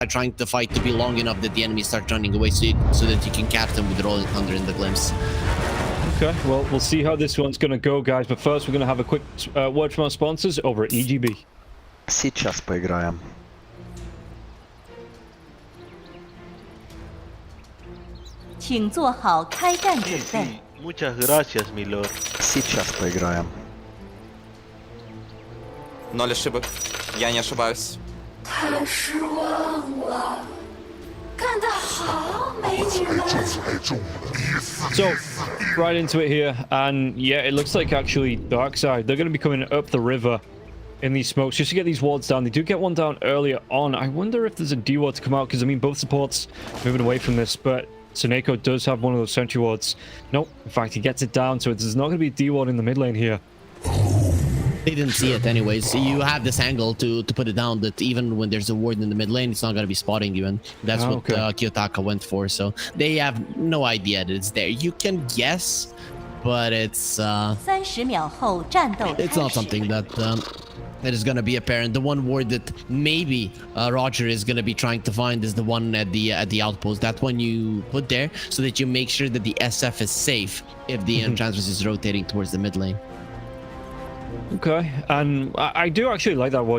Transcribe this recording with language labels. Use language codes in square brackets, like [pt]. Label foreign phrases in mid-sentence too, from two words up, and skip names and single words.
[en] trying the fight to be long enough that the enemies start running away, so that you can catch them with the Rolling Thunder and the Glimpse. Okay, well, we'll see how this one's going to go, guys. But first, we're going to have a quick word from our sponsors over at EGB. [ru] Сейчас поиграем. [zh] 请做好开战准备。 [es] Muchas gracias, mi lord. [ru] Сейчас поиграем. 0 ошибок. Я не ошибаюсь. [zh] 太失望了，干得好，美女们！ [en] So, right into it here, and yeah, it looks like actually Darkside, they're going to be coming up the river in these smokes just to get these wards down. They do get one down earlier on. I wonder if there's a D ward to come out, because I mean, both supports moving away from this, but Tsuneko does have one of those sentry wards. Nope, in fact, he gets it down, so there's not going to be a D ward in the mid lane here. They didn't see it anyways. So you have this angle to put it down, that even when there's a ward in the mid lane, it's not going to be spotting you, and that's what Kiyotaka went for. So they have no idea that it's there. You can guess, but it's [zh] 30 秒后战斗开始。 [en] it's not something that that is going to be apparent. The one ward that maybe Roger is going to be trying to find is the one at the outpost. That one you put there so that you make sure that the SF is safe if the Enchantress is rotating towards the mid lane. Okay, and I do actually like that one.